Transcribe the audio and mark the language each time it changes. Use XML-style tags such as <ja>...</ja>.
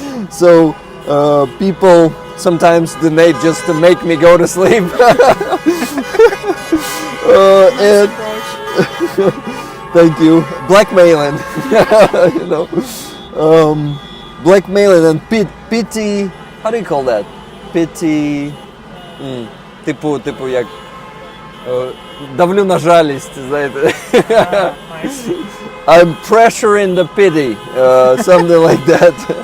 <en>So people sometimes donate just to make me go to sleep. And thank you. Blackmailing, you know, blackmailing and pity. How do you call that? Pity.</en> <uk>Типу як давлю на жалість, знаєте.</uk> <en>I'm pressuring the pity, something like that.</en>